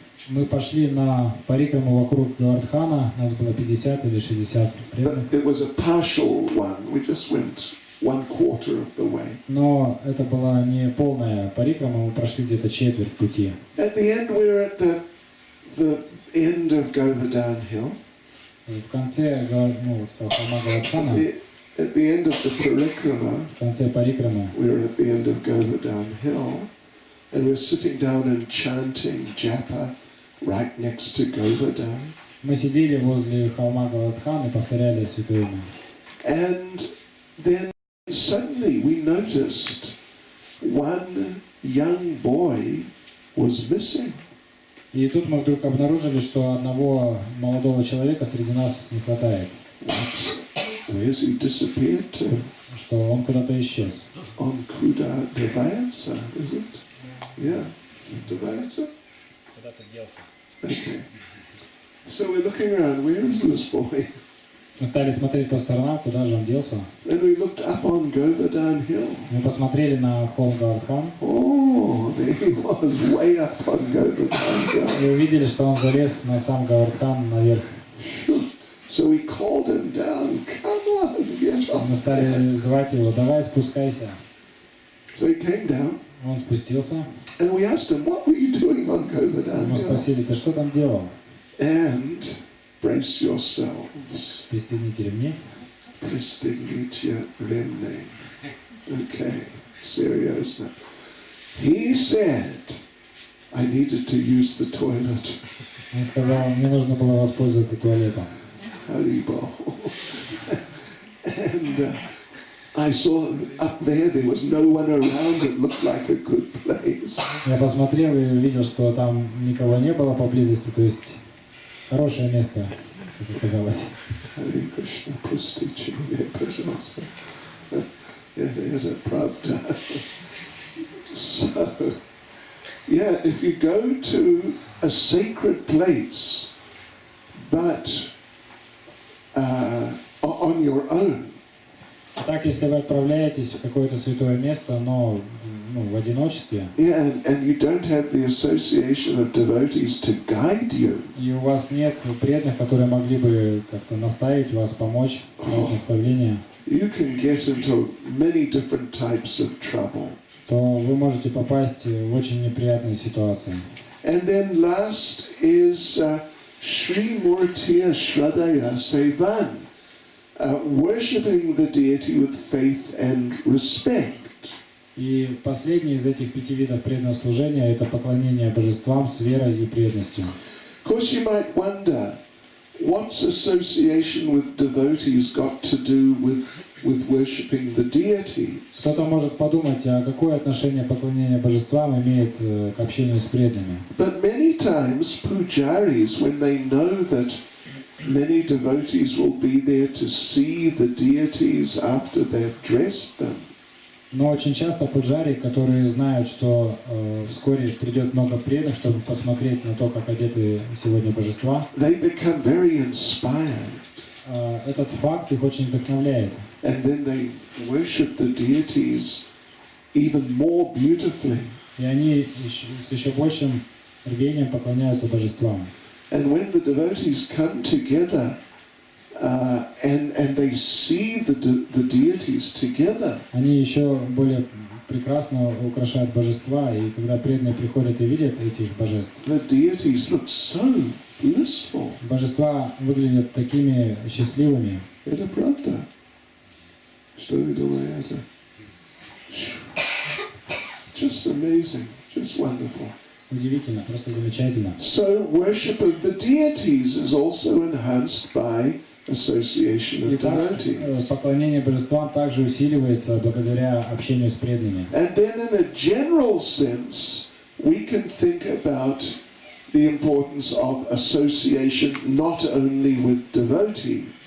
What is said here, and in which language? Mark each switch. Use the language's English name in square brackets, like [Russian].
[Russian] Мы пошли на парикраму вокруг Говардхана, нас было 50 или 60 преданных. [English] But it was a partial one. We just went 1/4 of the way. [Russian] Но это была не полная парикрама, мы прошли где-то четверть пути. [English] At the end, we were at the end of Govardhan Hill. [Russian] В конце, ну, вот этого холма Говардхана, [English] At the end of the parikrama, [Russian] в конце парикрамы, [English] we were at the end of Govardhan Hill, and we were sitting down and chanting japa right next to Govardhan. [Russian] мы сидели возле холма Говардхан и повторяли святое имя. [English] And then suddenly we noticed one young boy was missing. [Russian] И тут мы вдруг обнаружили, что одного молодого человека среди нас не хватает. [English] Where's he disappeared to? [Russian] Что он куда-то исчез. [English] On Kuda Devayatsa, is it? Yeah, Devayatsa? [Russian] Куда-то делся. [English] Okay. So we're looking around, where is this boy? [Russian] Мы стали смотреть по сторонам, куда же он делся. [English] Then we looked up on Govardhan Hill. [Russian] Мы посмотрели на холм Говардхан. [English] Oh, there he was, way up on Govardhan Hill. [Russian] И увидели, что он залез на сам Говардхан наверх. [English] So we called him down, come on, get off. [Russian] Мы стали звать его, давай спускайся. [English] So he came down. [Russian] Он спустился. [English] And we asked him, what were you doing on Govardhan [Russian] Мы [English] Hill? [Russian] спросили, ты что там делал? [English] And brace yourselves. [Russian] Пристегните ремни. Пристегните ремни. [English] Okay, seriously. He said, I needed to use the toilet. [Russian] Он сказал, мне нужно было воспользоваться туалетом. Haribo. [English] And I saw up there was no one around. It looked like a good place. [Russian] Я посмотрел и увидел, что там никого не было поблизости, то есть хорошее место, как оказалось. Hare Krishna, пустите меня, пожалуйста. Это правда. [English] So, yeah, if you go to a sacred place, but on your own. [Russian] Так, если вы отправляетесь в какое-то святое место, но в одиночестве, [English] Yeah, and you don't have the association of devotees to guide you. [Russian] И у вас нет преданных, которые могли бы как-то наставить вас, помочь, дать наставление, [English] You can get into many different types of trouble. [Russian] то вы можете попасть в очень неприятные ситуации. [English] And then last is Sri Murtiya Shradaya Sevan, worshipping the deity with faith and respect. [Russian] И последний из этих 5 видов преданного служения – это поклонение божествам с верой и преданностью. [English] Of course, you might wonder, what's association with devotees got to do with worshipping the deities? [Russian] Кто-то может подумать, а какое отношение поклонение божествам имеет к общению с преданными. [English] But many times, pujaris, when they know that many devotees will be there to see the deities after they've dressed them, [Russian] Но очень часто пуджари, которые знают, что вскоре придет много преданных, чтобы посмотреть на то, как одеты сегодня божества, [English] they become very inspired. [Russian] Этот факт их очень вдохновляет. [English] And then they worship the deities even more beautifully. [Russian] И они с еще большим рвением поклоняются божествам. [English] And when the devotees come together and they see the deities together, [Russian] Они еще более прекрасно украшают божества, и когда преданные приходят и видят этих божеств, [English] the deities look so blissful. [Russian] божества выглядят такими счастливыми. Это правда. Что вы думаете? [English] Just amazing, just wonderful. [Russian] Удивительно, просто замечательно. [English] So worship of the deities is also enhanced by association of devotees. [Russian] Поклонение божествам также усиливается благодаря общению с преданными. [English] And then in a general sense, we can think about the importance of association not only with devotees.